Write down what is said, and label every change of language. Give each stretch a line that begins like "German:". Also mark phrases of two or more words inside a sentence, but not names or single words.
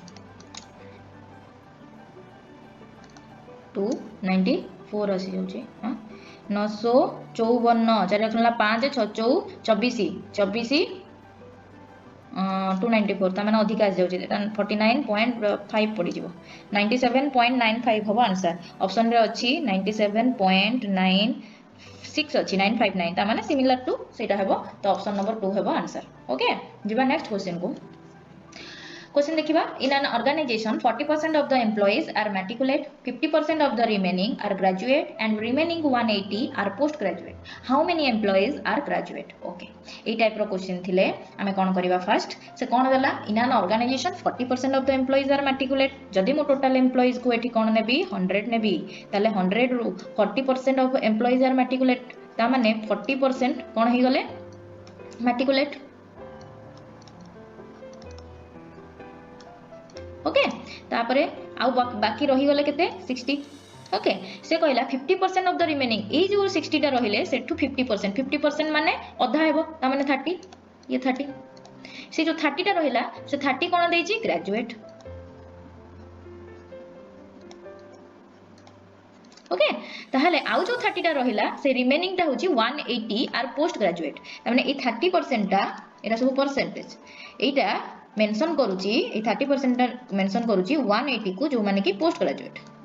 Odia: 294 ଆସି ଯାଉଛି ହଁ 954 ଚାର ରଖିଲା 5 6 24 294 ତା ମାନେ ଅଧିକ ଆସି ଯାଉଛି 49.5 ପଡ଼ି ଯିବ 97.95 ହବ ଆନସର. ଅପସନ ରେ ଅଛି 97.96 ଅଛି 959 ତା ମାନେ
English: similar to
Odia: ସେଟା ହବ ତ
English: option number
Odia: 2 ହବ ଆନସର. ଓକେ, ଯିବା
English: next question
Odia: କୁ.
English: Question देखिबा in an organization 40% of the employees are matriculate 50% of the remaining are graduate and remaining 180 are postgraduate. How many employees are graduate?
Odia: Okay, ଏ ଟାଇପ ର କ୍ୱେସଚନ ଥିଲେ ହମେ କଣ କରିବା ଫର୍ଷ୍ଟ ସେ କଣ ଦେଲା
English: in an organization 40% of the employees are matriculate.
Odia: ଯଦି ମୋ
English: total employees
Odia: କୁ ଏଠି କଣ ନେବି 100 ନେବି ତାହାଲେ 100 ରୁ
English: 40% of employees are matriculate
Odia: ତା ମାନେ 40% କଣ ହେଇଗଲେ matriculate. ଓକେ, ତାପରେ ଆଉ ବାକି ରହିଗଲେ କେତେ 60. ଓକେ, ସେ କହିଲା
English: 50% of the remaining
Odia: ଏ ଯୋ 60 ଟା ରହିଲେ ସେଥିରୁ 50% ମାନେ ଅଧା ହେବ ତା ମାନେ 30 ଏ 30 ସେ ଯୋ 30 ଟା ରହିଲା ସେ 30 କଣ ଦେଇଛି ଗ୍ରାଜୁଏଟ. ଓକେ, ତାହାଲେ ଆଉ ଯୋ 30 ଟା ରହିଲା ସେ ରିମେନିଂ ଟା ହେଉଛି 180 ଆର
English: post graduate
Odia: ତା ମାନେ ଏ 30% ଟା ଏରା ସବୁ ପରସେଣ୍ଟେଜ ଏଟା ମେନସନ କରୁଛି ଏ 30% ମେନସନ କରୁଛି 180 କୁ ଯୋ ମାନେ କି
English: post graduate.